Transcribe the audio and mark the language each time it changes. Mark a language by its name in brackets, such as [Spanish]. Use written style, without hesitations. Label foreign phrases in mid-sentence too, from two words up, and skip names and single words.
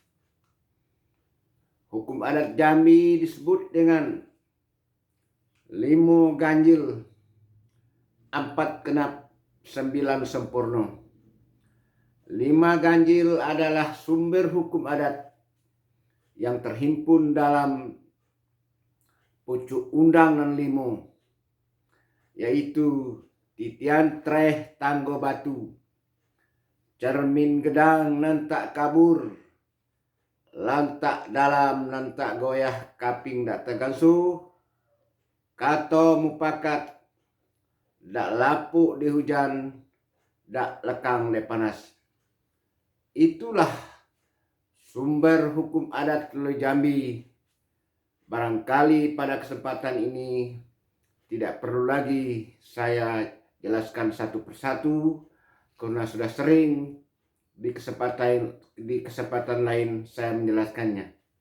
[Indonesian] Hukum adat Jambi disebut dengan 5 ganjil, 4 genap, 9 sempurna. 5 ganjil adalah sumber hukum adat yang terhimpun dalam Pucuk Undangan 5, [Jambi Malay] yaitu Titian Treh Tanggo Batu, Cermin Gedang Nantak Kabur, Lantak Dalam Nantak Goyah Kaping Dak Tegansu, Kato Mupakat Dak Lapuk di Hujan, Dak Lekang di Panas. [Indonesian] Itulah sumber hukum adat Pulau Jambi. Barangkali pada kesempatan ini tidak perlu lagi saya jelaskan satu persatu karena sudah sering di kesempatan lain saya menjelaskannya.